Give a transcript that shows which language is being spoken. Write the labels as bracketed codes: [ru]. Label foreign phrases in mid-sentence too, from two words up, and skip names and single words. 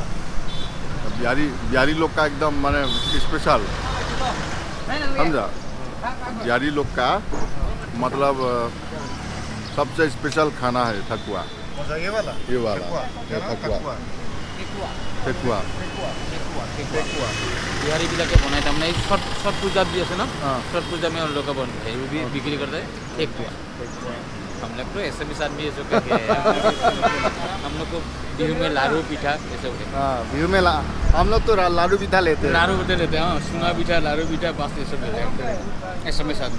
[hi] बिहारी लोग का एकदम माने स्पेशल, समझा? बिहारी लोग का मतलब सबसे स्पेशल खाना है ठकुआ। ये वाला ये वाला ये ठकुआ ठकुआ [as] बिहारी বিলাকে বনাই তাৰমানে এই ছট পূজাত যি আছে ন, [hi] हाँ। छठ पूजा में उन लोग का बन है, वो भी बिक्री करता है ठेकुआ। हम लोग तो ऐसे भी आदमी ये सब करके हम लोग को बिहू में लाडू पीठा ये सब हाँ व्यू में हम लोग तो लाडू पीठा लेते हैं। लाडू पीठा लेते हैं। हाँ, सुना पीठा लाडू पीठा बस ये सब लेते हैं ऐसे में आदमी।